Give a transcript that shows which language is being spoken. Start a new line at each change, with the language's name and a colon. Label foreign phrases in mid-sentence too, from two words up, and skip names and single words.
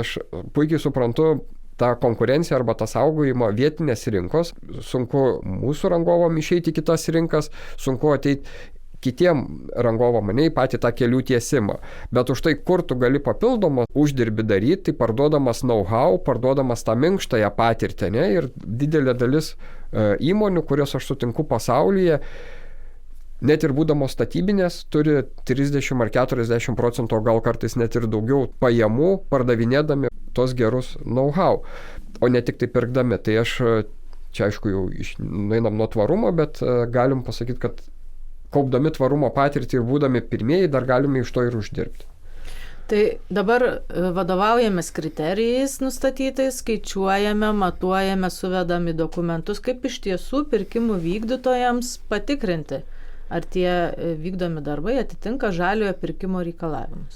Lithuanian: Aš puikiai suprantu tą konkurenciją arba tą saugojimą vietinės rinkos, sunku mūsų rangovom išeiti į kitas rinkas, sunku ateiti kitiem rangovom, ne į patį tą kelių tiesimą. Bet už tai, kur tu gali papildomą uždirbį daryti, tai parduodamas know-how, parduodamas tą minkštąją patirtį, ne, ir didelė dalis įmonių, kurios aš sutinku pasaulyje, net ir būdamos statybinės, turi 30 ar 40%, o gal kartais net ir daugiau pajamų, pardavinėdami tos gerus know-how, o ne tik tai pirkdami. Tai aš, čia aišku, jau nueinam nuo tvarumo, bet galim pasakyti, kad kaupdami tvarumo patirtį ir būdami pirmieji, dar galime iš to ir uždirbti. Tai dabar vadovaujamės kriterijais nustatytais, skaičiuojame, matuojame, suvedame dokumentus, kaip iš tiesų pirkimų vykdytojams patikrinti, ar tie vykdomi darbai atitinka žaliojo pirkimo reikalavimus.